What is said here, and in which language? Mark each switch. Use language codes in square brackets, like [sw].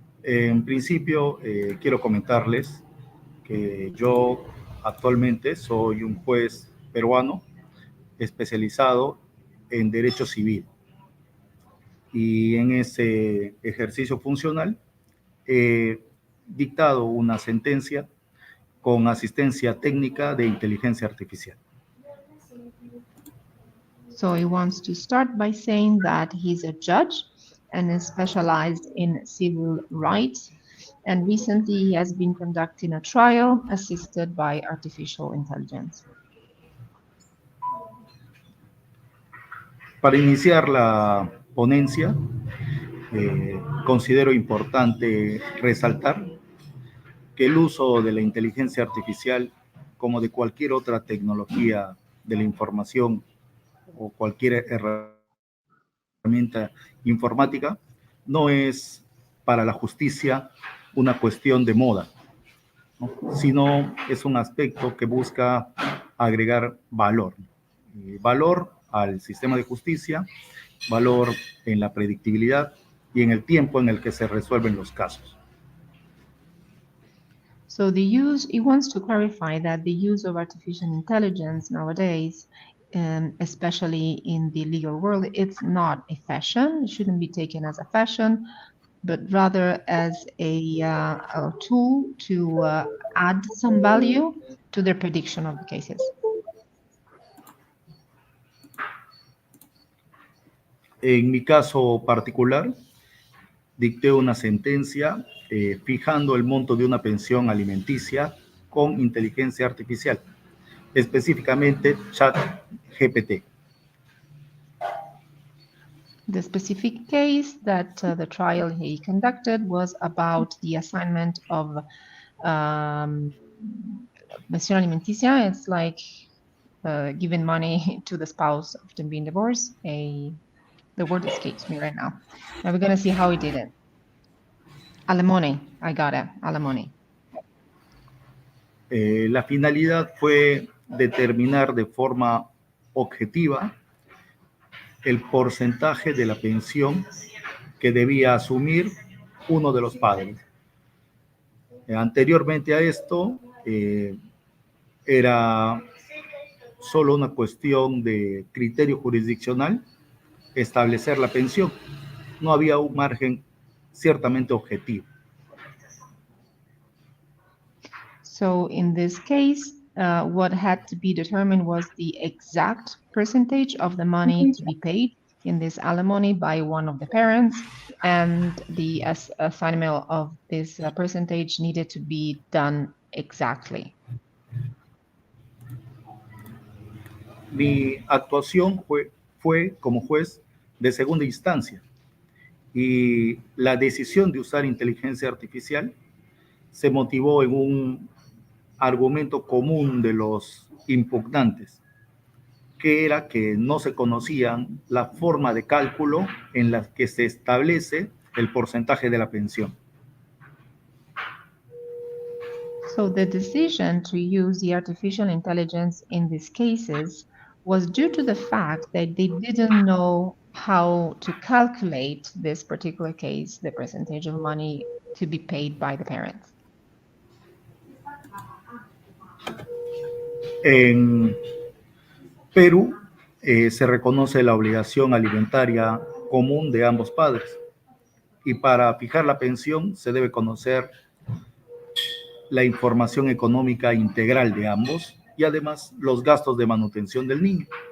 [es] En principio, quiero comentarles que yo actualmente soy un juez peruano especializado en derecho civil. Y en ese ejercicio funcional he dictado una sentencia con asistencia técnica de inteligencia artificial. [en] So he wants to start by saying that he's a judge and is specialized in civil rights. And recently he has been conducting a trial assisted by artificial intelligence. [es] Para iniciar la ponencia, considero importante resaltar que el uso de la inteligencia artificial, como de cualquier otra tecnología de la información o cualquier herramienta informática, no es para la justicia una cuestión de moda, ¿no? Sino es un aspecto que busca agregar valor. Valor al sistema de justicia, valor en la predictibilidad y en el tiempo en el que se resuelven los casos. [en] So he wants to clarify that the use of artificial intelligence nowadays, especially in the legal world, it's not a fashion. It shouldn't be taken as a fashion, but rather as a tool to add some value to the prediction of the cases. [es] En mi caso particular, dicté una sentencia fijando el monto de una pensión alimenticia con inteligencia artificial, específicamente ChatGPT. [en] The specific case that the trial he conducted was about the assignment of [es] pensión alimenticia. [en] It's like giving money to the spouse after being divorced. The word escapes me right now. And we're going to see how he did it. Alimony, I got it, alimony. [es] La finalidad fue determinar de forma objetiva el porcentaje de la pensión que debía asumir uno de los padres. Anteriormente a esto, era solo una cuestión de criterio jurisdiccional establecer la pensión. No había un margen ciertamente objetivo. [en] So in this case, what had to be determined was the exact percentage of the money to be paid in this alimony by one of the parents, and the assignment of this percentage needed to be done exactly. [es] Mi actuación fue como juez de segunda instancia y la decisión de usar inteligencia artificial se motivó en un argumento común de los impugnantes, que era que no se conocían la forma de cálculo en la que se establece el porcentaje de la pensión. [en] So the decision to use the artificial intelligence in these cases was due to the fact that they didn't know how to calculate this particular case, the percentage of money to be paid by the parents. [es] En Perú se reconoce la obligación alimentaria común de ambos padres y para fijar la pensión se debe conocer la información económica integral de ambos y además los gastos de manutención del niño.